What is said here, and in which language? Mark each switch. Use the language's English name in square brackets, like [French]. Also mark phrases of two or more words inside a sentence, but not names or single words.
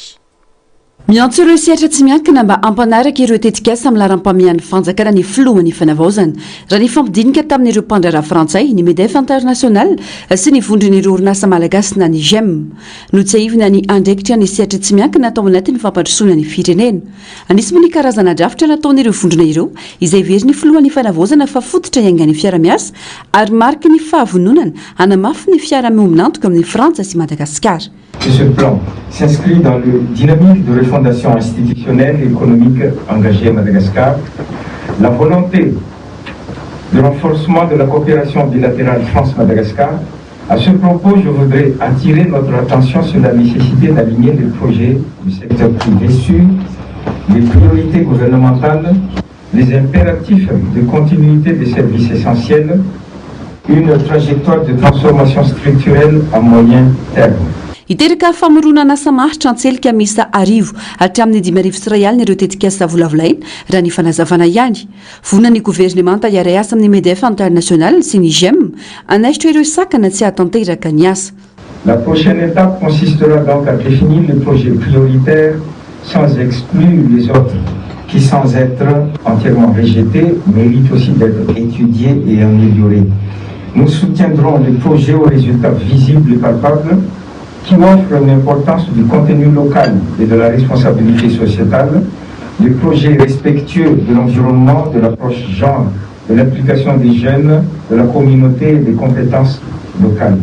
[Malagasy] Miantso ireo sehatra tsy miankina mba ampanaraka ireo tetikasa amin'ny laharam-pamian'ny fanjakana ny filohan'ny fanavaozana raha ny fampidinika tamin'ireo mpandraraha frantsay ny MEDEF international sy ny vondron'ireo orinasa malagasy na ny GEM no tsy aivina ny andraikitra ny sehatra tsy miankina atao anatin'ny fampandrosoana ny firenena. Anisy moa ny karazana drafitra nataon'ireo vondrona ireo izay very ny filohan'ny fanavaozana fa fototra iaingan'ny fiara-miasa ary mariky ny fahavononana hanamafy ny fiara-miombonantoka amin'ny Frantsa sy Madagasikara. [French] Ce plan s'inscrit dans le dynamique de refondation institutionnelle et économique engagée à Madagascar, la volonté de renforcement de la coopération bilatérale France-Madagascar. À ce propos, je voudrais attirer notre attention sur la nécessité d'aligner les projets du secteur privé sur les priorités gouvernementales, les impératifs de continuité des services essentiels, une trajectoire de transformation structurelle à moyen terme. [Malagasy] Iteraka famoronana asa maharitra antselika misa arivo hatramin'ny 5,000 rial ireo tetikasa volavolaina raha ny fanazavana ihany. Vonan'ny gouvernemanta iray asa amin'ny MEDEF international sy ny GEM anaisitra ireo sakana tsy hatanteraka ny asa. [French] La prochaine étape consistera donc à définir les projets prioritaires sans exclure les autres qui, sans être entièrement rejetés, méritent aussi d'être étudiés et améliorés. Nous soutiendrons les projets aux résultats visibles et palpables qui offrent l'importance du contenu local et de la responsabilité sociétale, des projets respectueux de l'environnement, de l'approche genre, de l'implication des jeunes, de la communauté et des compétences locales.